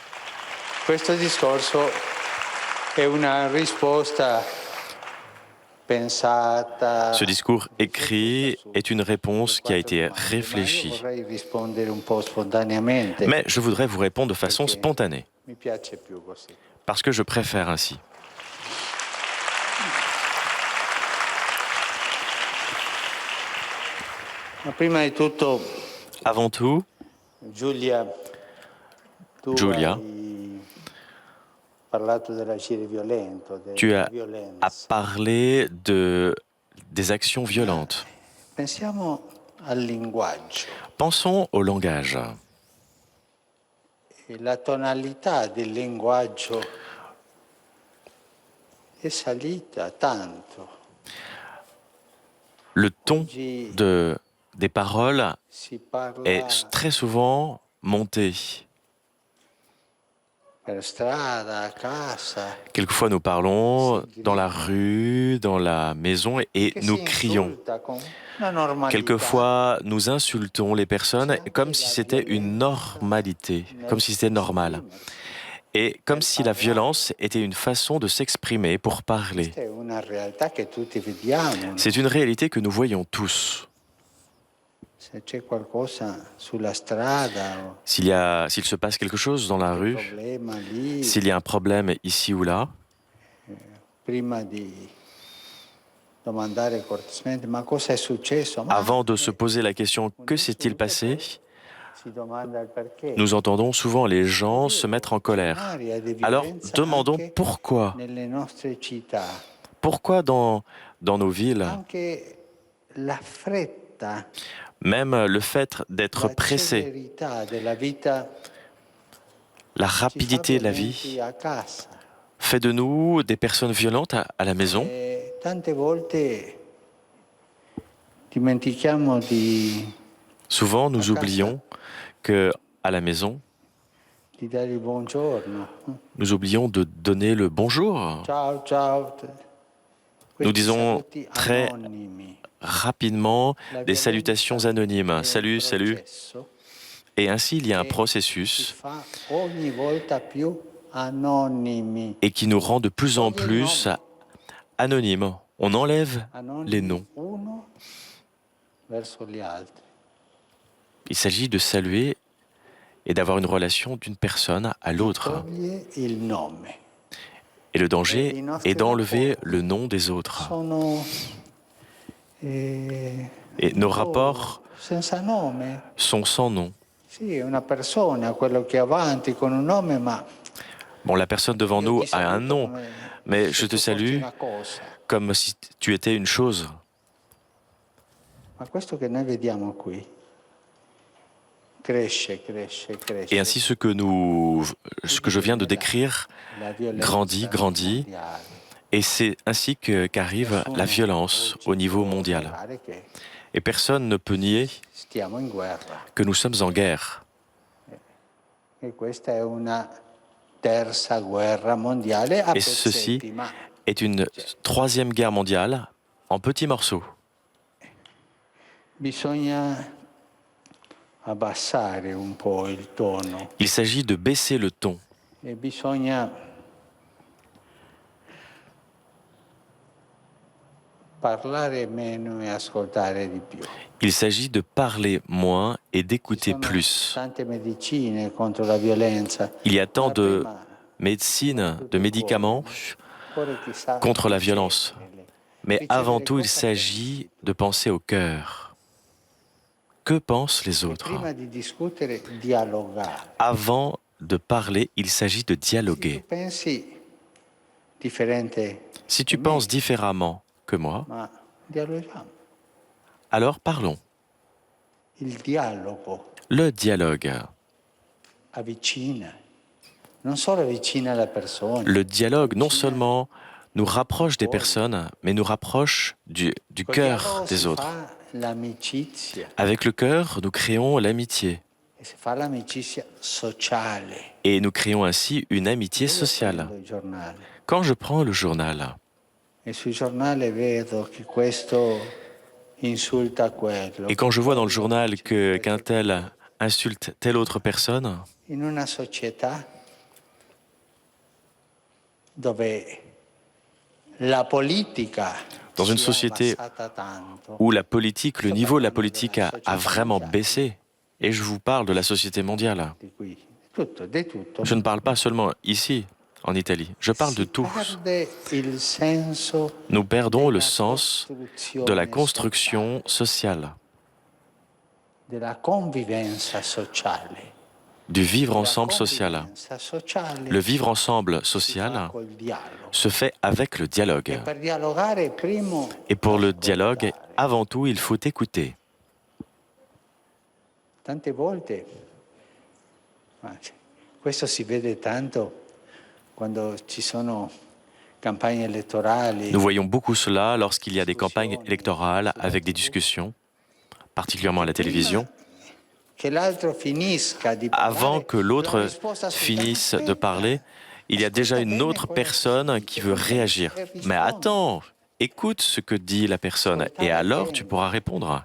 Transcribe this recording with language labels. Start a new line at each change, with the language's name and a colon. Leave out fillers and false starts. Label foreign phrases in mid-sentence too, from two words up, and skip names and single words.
French: Ce discours écrit est une réponse qui a été réfléchie. Mais je voudrais vous répondre de façon spontanée, parce que je préfère ainsi.
Italian: Ma prima di tutto,
French: Avant tout,
Italian: Giulia, tu Giulia, hai parlato dell'agire violento, tu della as violenza.
French: parlé des actions violentes.
Italian: Pensiamo al linguaggio.
French: Pensons au langage.
Italian: E la tonalità del linguaggio è salita tanto.
French: Le ton des paroles
Italian: Si parla
French: est très souvent monté.
Italian: per strada, a casa,
French: Quelquefois nous parlons dans la rue, dans la maison et
Italian: che
French: nous
Italian: si
French: crions.
Italian: insulta con una normalità.
French: Quelquefois nous insultons les personnes comme si c'était une normalité, comme si c'était normal. Et comme si la violence était une façon de s'exprimer pour parler.
Italian: Questa è una realtà che tutti vediamo.
French: C'est une réalité que nous voyons tous.
Italian: Se c'è qualcosa sulla strada o
French: S'il se passe quelque chose dans la
Italian: un
French: rue,
Italian: problema lì,
French: s'il y a un problème ici ou là,
Italian: prima di domandare cortesemente ma cosa è successo? Ma
French: avant de se poser la question « que s'est-il passé ?»,
Italian: si domanda il perché.
French: nous entendons souvent les gens se mettre en colère.
Italian: Un'area di
French: Alors
Italian: violenza
French: demandons
Italian: anche
French: pourquoi.
Italian: nelle nostre città.
French: Pourquoi dans nos villes,
Italian: Anche la fretta,
French: même le fait d'être
Italian: la
French: pressé,
Italian: celerità della vita
French: la
Italian: ci fa
French: rapidité de la
Italian: violenti
French: vie,
Italian: a casa.
French: fait de nous des personnes violentes à la maison.
Italian: E tante volte dimentichiamo
French: Souvent, nous oublions que à la maison,
Italian: di dare il buongiorno.
French: nous oublions de donner le bonjour.
Italian: Ciao, ciao.
French: Nous
Italian: Questi
French: disons
Italian: saluti
French: très
Italian: anonimi.
French: rapidement
Italian: La
French: des
Italian: violenza
French: salutations anonymes.
Italian: è un
French: Salut, salut.
Italian: processo
French: Et ainsi, il y a un
Italian: che si
French: processus
Italian: fa ogni volta più anonimi.
French: et qui nous rend de plus en plus anonymes. On enlève les
Italian: Anonimi
French: noms.
Italian: uno verso gli altri.
French: Il s'agit de saluer et d'avoir une relation d'une personne à l'autre.
Italian: Toglie il nome.
French: Et le danger est d'enlever le nom des autres.
Italian: Sono
French: Et nos rapports
Italian: senza nome.
French: sont sans nom.
Italian: Sì, è una persona, quello che è avanti con un nome, ma
French: Bon, la personne devant nous a un nom, mais je te salue
Italian: una cosa.
French: comme si tu étais une chose.
Italian: Ma questo che noi vediamo qui cresce, cresce, cresce.
French: Et ainsi, ce que je viens de décrire
Italian: La violenza
French: grandit, grandit.
Italian: mondiale.
French: Et c'est ainsi qu'arrive la violence au niveau mondial.
Italian: Pare che
French: Et personne ne peut nier
Italian: stiamo in guerra.
French: que nous sommes en guerre.
Italian: E questa è una terza guerra mondiale a
French: Et ceci
Italian: pezzetti, ma
French: est une troisième guerre mondiale en petits morceaux.
Italian: bisogna abbassare un po' il tono
French: Il s'agit de baisser le ton.
Italian: e bisogna parlare meno e ascoltare di più.
French: Il s'agit de parler moins et
Italian: Ci
French: d'écouter
Italian: sono
French: plus.
Italian: tante medicine contro la violenza.
French: Il y a tant
Italian: ma
French: de
Italian: prima
French: médecine, de médicaments
Italian: cuore chi sa
French: contre la
Italian: ricevere.
French: violence. Mais avant tout, il s'agit de penser au cœur. Que pensent les autres?
Italian: Prima di discutere, dialogare.
French: Avant de parler, il s'agit de
Italian: Se tu
French: dialoguer.
Italian: pensi differente,
French: Si tu penses différemment que moi,
Italian: ma dialoghiamo.
French: alors parlons.
Italian: Il dialogo
French: Le dialogue.
Italian: avvicina, non solo avvicina la persona.
French: Le dialogue, non seulement nous rapproche des personnes, mais nous rapproche du
Italian: Col
French: cœur
Italian: dialogo
French: des
Italian: si
French: autres.
Italian: fa l'amicizia
French: Avec le cœur, nous créons l'amitié.
Italian: e si fa l'amicizia sociale.
French: Et nous créons ainsi une amitié
Italian: Io
French: sociale.
Italian: prendo il giornale
French: Quand je prends le journal
Italian: e sul giornale vedo che questo insulta quello.
French: et quand je vois dans le journal qu'un tel insulte telle autre personne,
Italian: In una società dove la politica
French: dans une
Italian: si è
French: société
Italian: abbassata tanto,
French: où la politique, le niveau de la politique a vraiment baissé, et je vous parle de la société mondiale.
Italian: di cui tutto, di tutto,
French: Je ne parle pas seulement ici, en Italie, je parle de
Italian: si
French: tous.
Italian: perde il senso
French: Nous perdons le
Italian: della
French: sens
Italian: costruzione
French: de la
Italian: sociale.
French: construction sociale.
Italian: della convivenza sociale.
French: du vivre ensemble social. Le vivre ensemble social se fait avec le dialogue. Et pour le dialogue, avant tout, il faut écouter.
Italian: Tante volte, questo si vede tanto quando ci sono campagne elettorali.
French: Nous voyons beaucoup cela lorsqu'il y a des campagnes électorales avec des discussions, particulièrement à la télévision. Avant que l'autre finisse de parler, il y a déjà une autre personne qui veut réagir. Mais attends, écoute ce que dit la personne et alors tu pourras répondre.